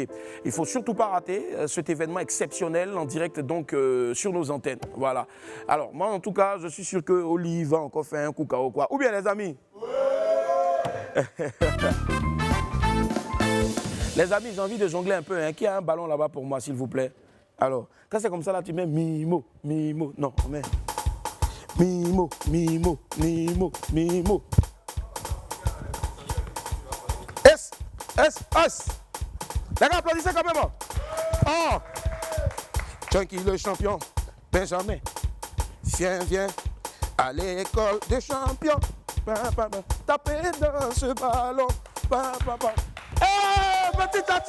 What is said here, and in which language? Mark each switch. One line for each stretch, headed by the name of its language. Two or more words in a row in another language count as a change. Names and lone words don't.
French: Il ne faut surtout pas rater cet événement exceptionnel en direct donc sur nos antennes. Voilà. Alors moi en tout cas je suis sûr que Oli va encore faire un coup KO quoi. Ou bien les amis? Ouais. Les amis, j'ai envie de jongler un peu. Hein. Qui a un ballon là-bas pour moi, s'il vous plaît? Alors, quand c'est comme ça, là, tu mets Mimo, Mimo. Non, on met Mimo, Mimo, Mimo, Mimo. S, S, S. Les gars, applaudissez quand même. Oh! Chunky le champion, Benjamin. Viens à l'école des champions. Tapez dans ce ballon. Hey, petit Tatier!